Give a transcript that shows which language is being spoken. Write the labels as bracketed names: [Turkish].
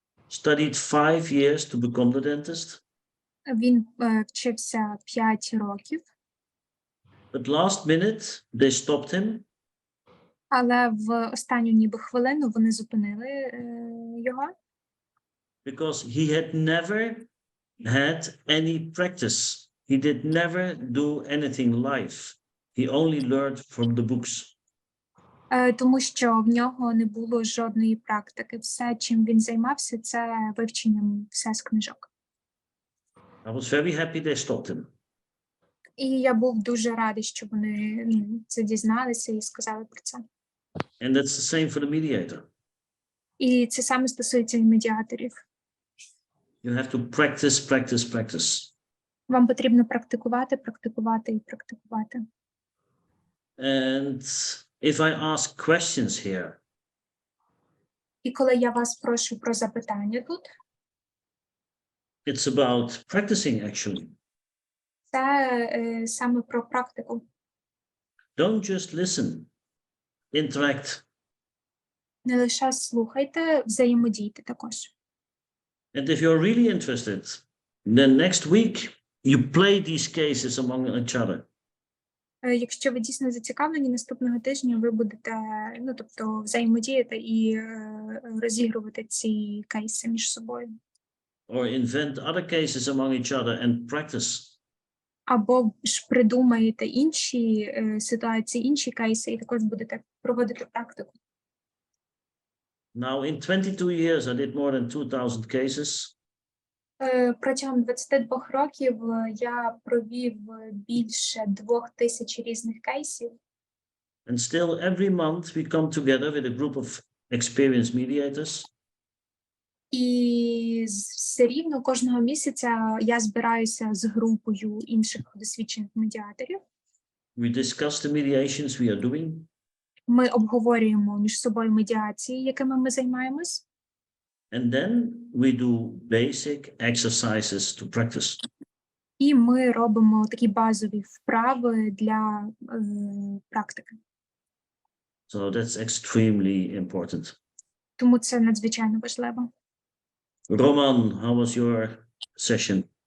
[English] Studied 5 years to become the dentist. [Ukrainian] Він вчився 5 років. [English] But last minute they stopped him. [Ukrainian] Але в останню ніби хвилину вони зупинили його. [English] Because he had never had any practice. He did never do anything live. He only learned from the books. [Ukrainian] Тому що в нього не було жодної практики. Все, чим він займався, це вивченням все з книжок. [English] I was very happy they stopped him. [Ukrainian] І я був дуже радий, що вони це дізналися і сказали про це. [English] And that's the same for the mediator. [Ukrainian] І це саме стосується і медіаторів. [English] You have to practice, practice, practice. [Ukrainian] Вам потрібно практикувати, практикувати і практикувати. [English] And if I ask questions here, [Ukrainian] І коли я вас прошу про запитання тут, [English] it's about practicing actually. [Ukrainian] це саме про практику. [English] Don't just listen, interact. [Ukrainian] Не лише слухайте, взаємодійте також. [English] And if you're really interested, then next week you play these cases among each other. [Ukrainian] Якщо ви дійсно зацікавлені, наступного тижня ви будете, тобто взаємодіяти і розігрувати ці кейси між собою. [English] Or invent other cases among each other and practice. [Ukrainian] Або ж придумаєте інші ситуації, інші кейси, і також будете проводити практику. [English] Now, in 22 years, I did more than 2,000 cases. [Ukrainian] Протягом 22 років я провів більше 2000 різних кейсів. [English] And still, every month we come together with a group of experienced mediators. [Ukrainian] І все рівно кожного місяця я збираюся з групою інших досвідчених медіаторів. [English] We discuss the mediations we are doing. [Ukrainian] Ми обговорюємо між собою медіації, якими ми займаємось. [English] And then we do basic exercises to practice. [Ukrainian] І ми робимо такі базові вправи для практики. [English] So that's extremely important. [Ukrainian] Тому це надзвичайно важливо. [English] Roman, how was your session?